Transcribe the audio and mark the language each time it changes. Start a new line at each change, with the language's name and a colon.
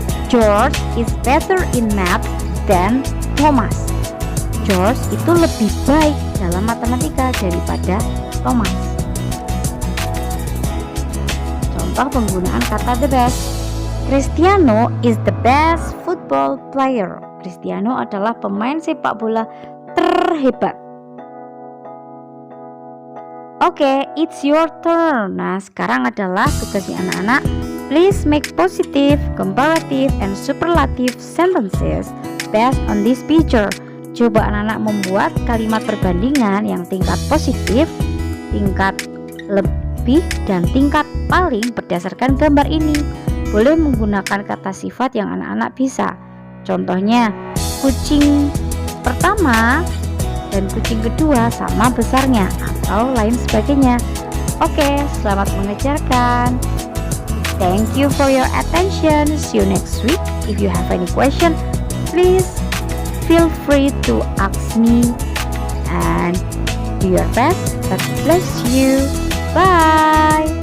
English: George is better in math than Thomas.
Indonesian: George itu lebih baik dalam matematika daripada Thomas. Contoh penggunaan kata
English: the best. Cristiano is the best football player.
Indonesian: Cristiano adalah pemain sepak bola terhebat. Oke,
English: it's your turn.
Indonesian: Nah, sekarang adalah tugasnya anak-anak.
English: Please make positive, comparative, and superlative sentences based on this picture.
Indonesian: Coba anak-anak membuat kalimat perbandingan yang tingkat positif, tingkat lebih, dan tingkat paling berdasarkan gambar ini. Boleh menggunakan kata sifat yang anak-anak bisa. Contohnya, kucing pertama dan kucing kedua sama besarnya, atau lain sebagainya. Oke, selamat mengerjakan.
English: Thank you for your attention. See you next week. If you have any question, please feel free to ask me, and do your best. God bless you. Bye.